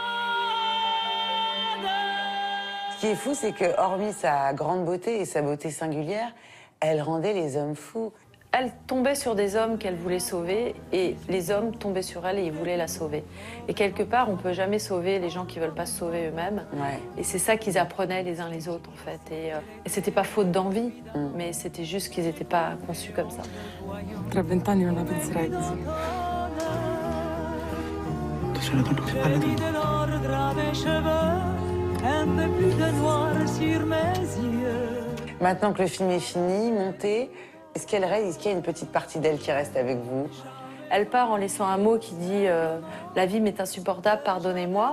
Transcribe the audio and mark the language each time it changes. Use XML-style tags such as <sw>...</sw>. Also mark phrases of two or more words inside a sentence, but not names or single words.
<fr>Ce qui est fou, c'est que, hormis sa grande beauté et sa beauté singulière, elle rendait les hommes fous. Elle tombait sur des hommes qu'elle voulait sauver et les hommes tombaient sur elle et ils voulaient la sauver. Et quelque part, on ne peut jamais sauver les gens qui ne veulent pas se sauver eux-mêmes. Ouais. Et c'est ça qu'ils apprenaient les uns les autres, en fait. Et c'était pas faute d'envie, mais c'était juste qu'ils n'étaient pas conçus comme ça.</fr> <it>Tra 20 anni non la penserai così. Tu sei la donna più bella del mondo.</it> <fr>de l'ordre mes cheveux, un peu plus de noir sur mes yeux. Maintenant que le film est fini, monté, est-ce qu'il y a une petite partie d'elle qui reste avec vous? Elle part en laissant un mot qui dit la vie m'est insupportable, pardonnez-moi.</fr>